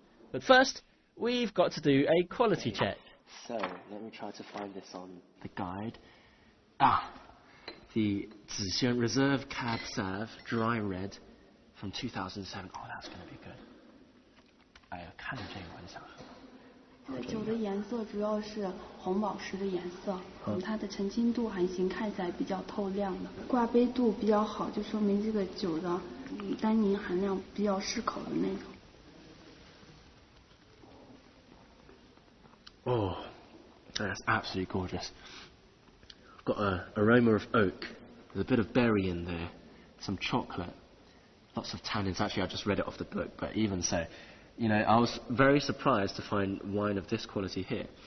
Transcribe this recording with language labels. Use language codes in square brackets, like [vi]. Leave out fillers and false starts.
[en] But first, we've got to do a quality check. So, let me try to find this on the guide. The Zixian Reserve Cab Sauv Dry Red from 2007. Oh, that's going to be good. [zh] 看这个玩笑。酒的颜色主要是红宝石的颜色，它的澄清度还行，看起来比较透亮的，挂杯度比较好，就说明这个酒的单宁含量比较适口的那种。 [en] Oh, that's absolutely gorgeous. Got an aroma of oak, there's a bit of berry in there, some chocolate, lots of tannins. Actually, I just read it off the book, but even so, you know, I was very surprised to find wine of this quality here.